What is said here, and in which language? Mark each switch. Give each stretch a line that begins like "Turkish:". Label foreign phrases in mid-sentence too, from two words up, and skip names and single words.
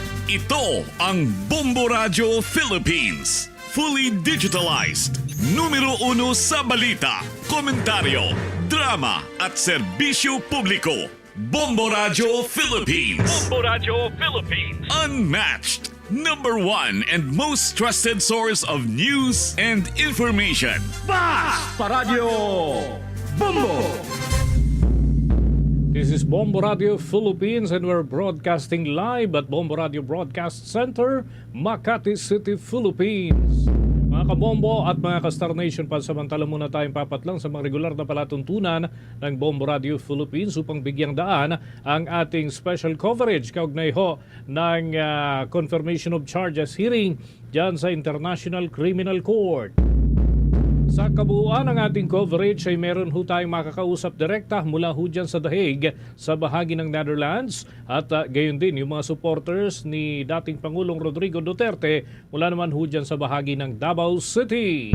Filipino: Ito ang Bombo Radyo Philippines.
English: Fully digitalized.
Filipino: Numero 1 sa balita, komentaryo, drama at serbisyo publiko. Bombo Radyo Philippines. Bombo Radyo Philippines.
English: Unmatched. Number 1 and most trusted source of news and information.
Filipino: Basta Radio Bombo.
English: This is Bombo Radio Philippines and we're broadcasting live at Bombo Radio Broadcast Center, Makati City, Philippines.
Filipino: Mga kabombo at mga ka-Star Nation, pansamantala muna tayong papatlang sa mga regular na palatuntunan ng Bombo Radio Philippines upang bigyang daan ang ating
English: special coverage
Filipino: kaugnay ho ng
English: confirmation of charges hearing
Filipino: dyan sa International Criminal Court. Sa kabuuan ng ating coverage ay meron ho tayong makakausap direkta mula ho dyan sa The Hague sa bahagi ng Netherlands at gayon din yung mga supporters ni dating Pangulong Rodrigo Duterte mula naman ho dyan sa bahagi ng Davao City.